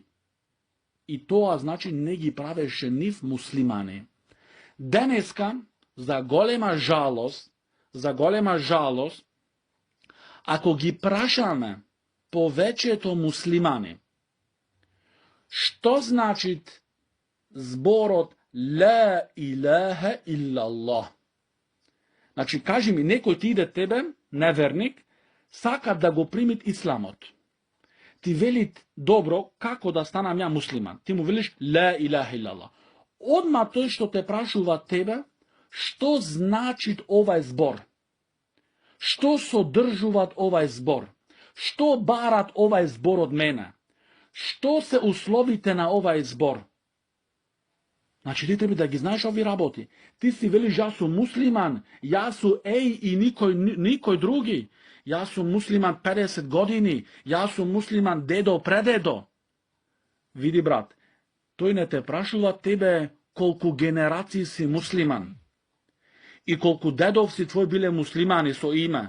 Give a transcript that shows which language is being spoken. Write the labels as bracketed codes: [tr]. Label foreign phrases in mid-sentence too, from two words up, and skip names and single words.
[mk] И тоа значи не ги правеше нив муслимани. Денеска, за голема жалост, ако ги прашаме повеќето муслимани, што значи зборот [ar] لا إله إلا الله? [mk] Значи, кажи ми, некој ти иде тебе, неверник, сака да го примит исламот. Ти велит, добро, како да станам ја муслиман? Ти му велиш [ar] لا إله إلا الله. [mk] Одма тој што те прашува тебе, што значи овај збор? Што содржуваат овај збор? Што барат овај збор од мене? Што се условите на овај збор? Znači ti treba da ги знаеш ови работи. Ти си велиш ја сум муслиман, ја су еј и никој други. Ја сум муслиман 50 години, ја сум муслиман дедо предедо. Види брат, тој не те прашува тебе колку генерации си муслиман и колку дедов си твој биле муслимани со име.